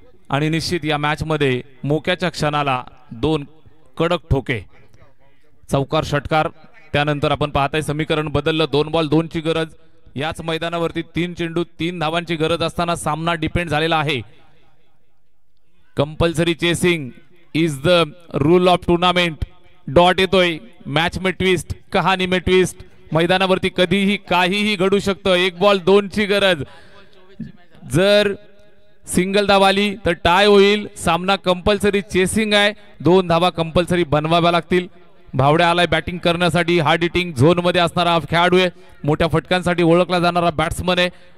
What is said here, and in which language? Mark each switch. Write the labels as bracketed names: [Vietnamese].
[Marathi] आणि निश्चित या मॅच मध्ये मोक्याच्या क्षणाला 2 कडक ठोके, चौकार, षटकार. त्यानंतर आपण पाहताय समीकरण बदललं. 2 बॉल 2ची गरज. याच मैदानावरती 3 चेंडू 3 धावांची गरज असताना सामना डिपेंड झालेला आहे. [English] Compulsory chasing is the rule of tournament. [Marathi] Dot येतोय. [Hindi] मॅच में ट्विस्ट, कहाणी में ट्विस्ट. [Marathi] मैदानावरती कधीही काहीही घडू शकतं. 1 बॉल 2 ची गरज. जर सिंगल धाव आली तर टाय होईल. सामना कंपल्सरी चेसिंग आहे. 2 धावा कंपल्सरी बनवाव्या लागतील. भावड्या आलाय बॅटिंग करण्यासाठी. हार्ड हिटिंग झोन मध्ये असणारा खेळाडू आहे. मोठ्या फटक्यांसाठी ओळखला जाणारा बॅट्समन आहे.